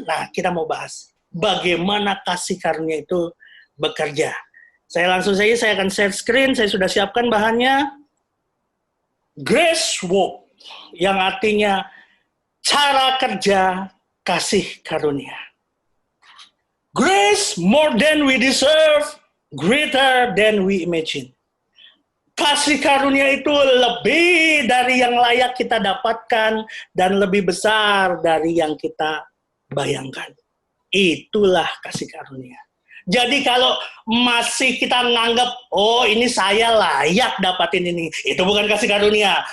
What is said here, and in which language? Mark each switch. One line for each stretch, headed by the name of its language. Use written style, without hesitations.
Indonesian: Nah, kita mau bahas. Bagaimana kasih karunia itu bekerja. Saya langsung saja, saya akan share screen, saya sudah siapkan bahannya. Grace Walk, yang artinya cara kerja kasih karunia.
English: Grace more than we deserve, greater than we imagine.
Indonesian: Kasih karunia itu lebih dari yang layak kita dapatkan dan lebih besar dari yang kita bayangkan. Itulah kasih karunia. Jadi kalau masih kita menganggap, oh ini saya layak dapatin ini, itu bukan kasih karunia.